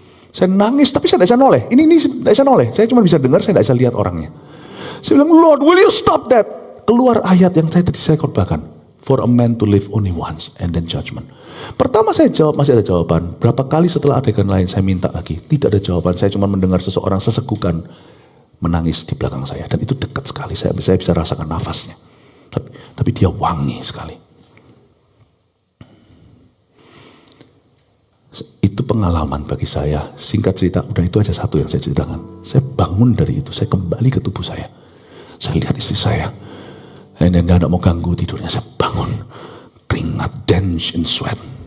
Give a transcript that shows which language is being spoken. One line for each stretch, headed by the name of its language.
Indonesian: Saya nangis, tapi saya tidak bisa noleh. Ini tidak bisa noleh. Saya cuma bisa dengar, saya tidak bisa lihat orangnya. Saya bilang,
English: Lord, will you stop that?
Indonesian: Keluar ayat yang tadi saya khotbahkan.
English: For a man to live only once and then judgment.
Indonesian: Pertama saya jawab, masih ada jawaban. Berapa kali setelah adegan lain saya minta lagi. Tidak ada jawaban, saya cuma mendengar seseorang sesegukan. menangis di belakang saya. Dan itu dekat sekali, saya bisa rasakan nafasnya. Tapi dia wangi sekali. Itu pengalaman bagi saya. Singkat cerita, udah itu aja satu yang saya ceritakan. Saya bangun dari itu, saya kembali ke tubuh saya. Saya lihat istri saya. Dan dia tidak mau ganggu tidurnya. Saya bangun. Keringat,
English: drenched in sweat.